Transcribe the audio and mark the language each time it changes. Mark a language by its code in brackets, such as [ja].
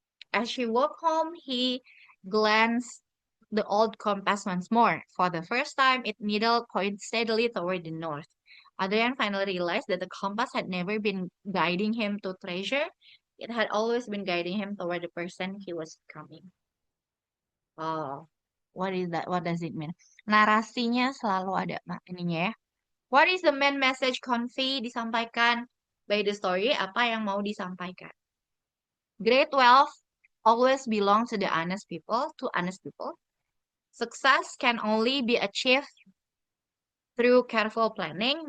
[en] As she walked home, he glanced the old compass once more. For the first time, its needle pointed steadily toward the north. Adrian finally realized that the compass had never been guiding him to treasure. It had always been guiding him toward the person he was becoming. Oh, what is that? What does it mean? [id] Narasinya selalu ada ininya ya. [en] What is the main message disampaikan by the story? [id] Apa yang mau disampaikan? [en] Great wealth always belongs to honest people. Success can only be achieved through careful planning.